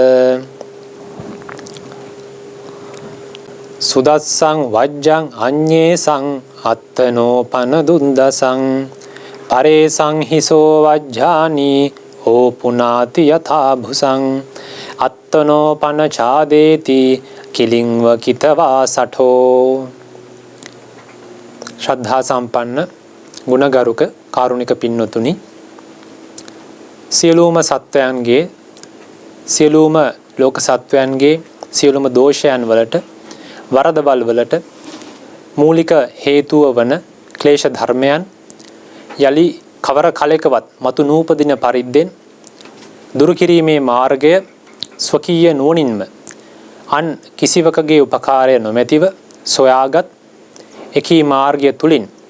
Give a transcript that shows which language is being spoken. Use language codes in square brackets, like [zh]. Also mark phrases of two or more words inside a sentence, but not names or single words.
[pi] සුදස්සං වජ්ජං අඤ්ඤේසං අත්තනෝ පන දුන්දසං පරේසං හිසෝ වජ්ජානි ඕ පුනාති යථා භුසං අත්තනෝ පන ඡාදේති කිලින්ව කිතවා සඨෝ. [si] ශ්‍රද්ධා සම්පන්න ගුණගරුක කාරුණික පින්වතුනි, සියලුම සත්වයන්ගේ සියලුම ලෝක සත්වයන්ගේ සියලුම දෝෂයන් වලට වරදවල් වලට මූලික හේතුව වන ක්ලේශ ධර්මයන් යලි කවර කලකවත් මතු නූපදින පරිද්දෙන් දුරු කිරීමේ මාර්ගය ස්වකීය නුවණින්ම අන් කිසිවකගේ උපකාරය නොමැතිව සොයාගත් එකී මාර්ගය තුලින්